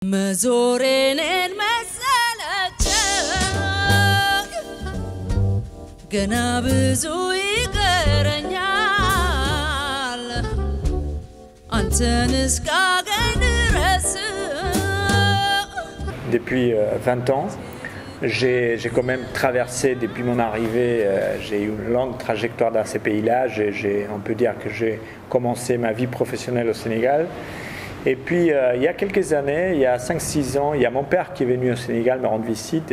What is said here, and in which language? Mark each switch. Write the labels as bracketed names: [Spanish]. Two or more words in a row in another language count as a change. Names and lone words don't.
[Amharic] መዞሬንን መሰለቸኝ ገና ብዙ ይቀረኛል አንተን እስካገኝ ድረስ [French] Depuis 20 ans, j'ai quand même traversé depuis mon arrivée, j'ai eu une longue trajectoire dans ces pays-là. On peut dire que j'ai commencé ma vie professionnelle au Sénégal. Et puis il y a quelques années, il y a 5-6 ans, il y a mon père qui est venu au Sénégal me rendre visite.